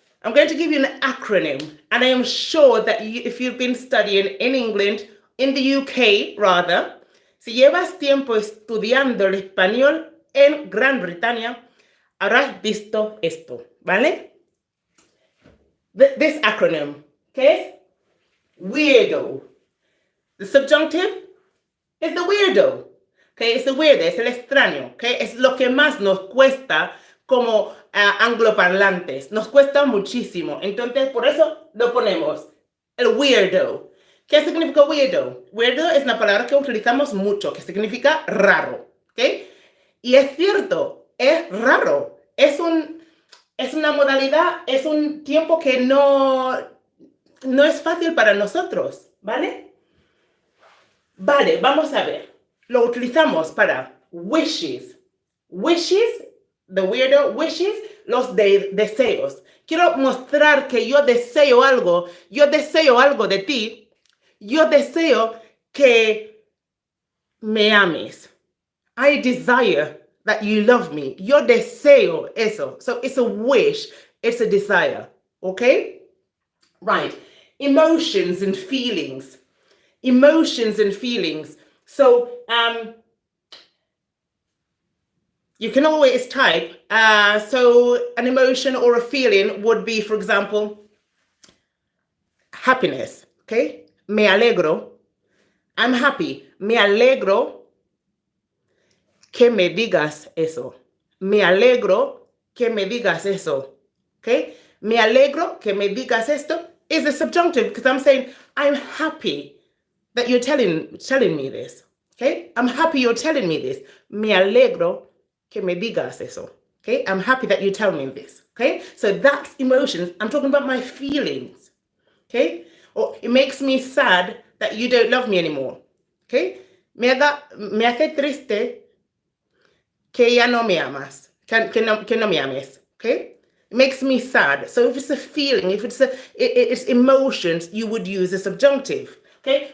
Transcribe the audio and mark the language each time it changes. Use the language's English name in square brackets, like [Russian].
[English] I'm going to give you an acronym, and I am sure that if you've been studying in England, in the UK rather, [Spanish] si llevas tiempo estudiando el español en Gran Bretaña, habrás visto esto, ¿vale? [English] This acronym, [Spanish] ¿qué es? [English] Weirdo. The subjunctive is the weirdo. [Spanish] Okay, [English] it's the weirdo, [Spanish] es el extraño. Okay, es lo que más nos cuesta como angloparlantes. Nos cuesta muchísimo. Entonces, por eso lo ponemos. El weirdo. ¿Qué significa weirdo? Weirdo es una palabra que utilizamos mucho, que significa raro. ¿Okay? Y es cierto, es raro. Es una modalidad, es un tiempo que no es fácil para nosotros. ¿Vale? Vale, vamos a ver. Lo utilizamos para wishes. Wishes, the weirdo, wishes, los deseos. Quiero mostrar que yo deseo algo de ti. Yo deseo que me ames. [English] I desire that you love me. [Spanish] Yo deseo eso. [English] So it's a wish, it's a desire. Okay? Right. Emotions and feelings. Emotions and feelings. So you can always type. So an emotion or a feeling would be, for example, happiness. Okay? [Spanish] Me alegro. [English] I'm happy. [Spanish] Me alegro que me digas eso. Me alegro que me digas eso. Okay? Me alegro que me digas esto [English] is a subjunctive because I'm saying I'm happy that you're telling me this. Okay? I'm happy you're telling me this. [Spanish] Me alegro que me digas eso. Okay? [English] I'm happy that you tell me this. Okay? So that's emotions. I'm talking about my feelings. Okay? Or it makes me sad that you don't love me anymore. Okay? [Spanish] Me hace triste que ya no me amas. Que no me ames. [English] Okay? It makes me sad. So if it's a feeling, if it's emotions, you would use a subjunctive. Okay?